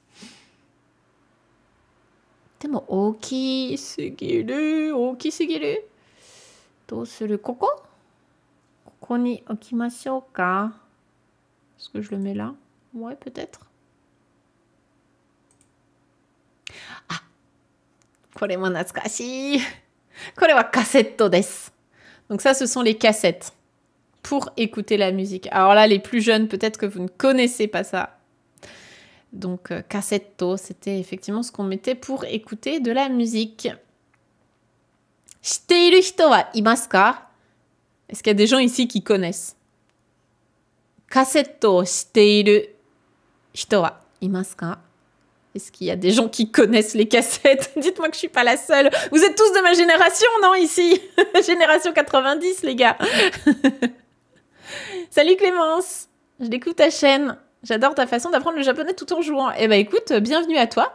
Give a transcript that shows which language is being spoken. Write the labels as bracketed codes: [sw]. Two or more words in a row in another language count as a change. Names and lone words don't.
[ja] でも大きすぎる。どうする？ここに置きましょうか。 [fr] Est-ce que je le mets là? Ouais, peut-être. Ah! [ja] これも懐かしい。これはカセットです。 [fr] Donc ça, ce sont les cassettes pour écouter la musique. Alors là, les plus jeunes, peut-être que vous ne connaissez pas ça. Donc, cassetto, c'était effectivement ce qu'on mettait pour écouter de la musique. [ja] 知っている人はいますか? [fr] Est-ce qu'il y a des gens ici qui connaissent? [ja] カセットを知っている人はいますか? [fr] Est-ce qu'il y a des gens qui connaissent les cassettes? Dites-moi que je suis pas la seule. Vous êtes tous de ma génération, non, ici? Génération 90, les gars. Salut Clémence, je découvre ta chaîne. J'adore ta façon d'apprendre le japonais tout en jouant. Eh ben écoute, bienvenue à toi.